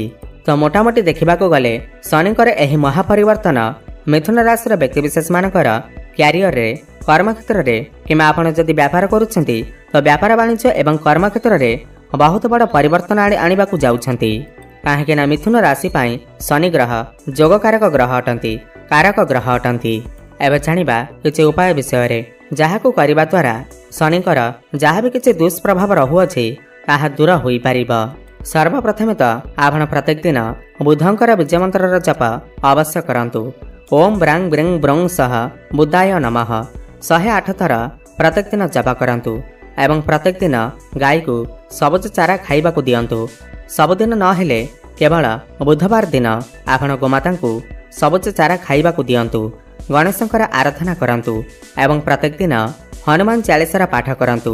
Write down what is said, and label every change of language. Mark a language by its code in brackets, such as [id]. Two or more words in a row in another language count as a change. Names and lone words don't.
[or] ତ ମୋଟାମୋଟି ଦେଖିବାକୁ ଗଲେ ଶନିଙ୍କର ଏହି ମହାପରିବର୍ତ୍ତନ ମିଥୁନ ରାଶି ବ୍ୟକ୍ତିବିଶେଷ ମାନଙ୍କର କ୍ୟାରିୟର ରେ, କର୍ମ କ୍ଷେତ୍ର ରେ କିମ୍ବା ଆପଣ ଯଦି ବ୍ୟାପାର କରୁଛନ୍ତି ତ ବ୍ୟାପାର ବାଣିଜ୍ୟ ଏବଂ କର୍ମ କ୍ଷେତ୍ର ରେ ବହୁତ ବଡ଼ ପରିବର୍ତ୍ତନ ଆଣିବାକୁ ଯାଉଛନ୍ତି। କାହିଁକି ନା ମିଥୁନ ରାଶି ପାଇଁ ଶନି ଗ୍ରହ ଯୋଗକାରକ ଗ୍ରହ ଅଟନ୍ତି, କାରକ ଗ୍ରହ ଅଟନ୍ତି। ଏବେ ଜାଣିବା କିଛି ଉପାୟ ବିଷୟ ରେ ଯାହାକୁ କରିବା ଦ୍ୱାରା ଶନିଙ୍କର [hi] जहाँ भी [or] କିଛି ଦୁଷ୍ପ୍ରଭାବ ରହୁଅଛି ତାହା ଦୂର ହୋଇ ପାରିବ। ସର୍ବପ୍ରଥମେ ତ ଆପଣ ପ୍ରତ୍ୟେକ ଦିନ ବୁଧଙ୍କର ବୀଜ ମନ୍ତ୍ର ଜପ ଅବଶ୍ୟ କରନ୍ତୁ। [sa] ओम ब्रांग ब्रिंग ब्रंग सह बुद्धाय नमः [or] 108 ଥର ପ୍ରତ୍ୟେକ ଦିନ ଜପ କରନ୍ତୁ ଏବଂ ପ୍ରତ୍ୟେକ ଦିନ ଗାଈ କୁ ସବୁଜ ଚାରା ଖାଇବା କୁ ଦିଅନ୍ତୁ। ସବୁଦିନ ନହେଲେ କେବଳ ବୁଧବାର ଦିନ ଆପଣ ଗୋମାତା କୁ ସବୁଜ ଚାରା ଖାଇବା କୁ ଦିଅନ୍ତୁ। ଗଣେଶଙ୍କର ଆରାଧନା କରନ୍ତୁ ଏବଂ ପ୍ରତ୍ୟେକ ଦିନ ହନୁମାନ ଚାଳିଶାର ପାଠ କରନ୍ତୁ।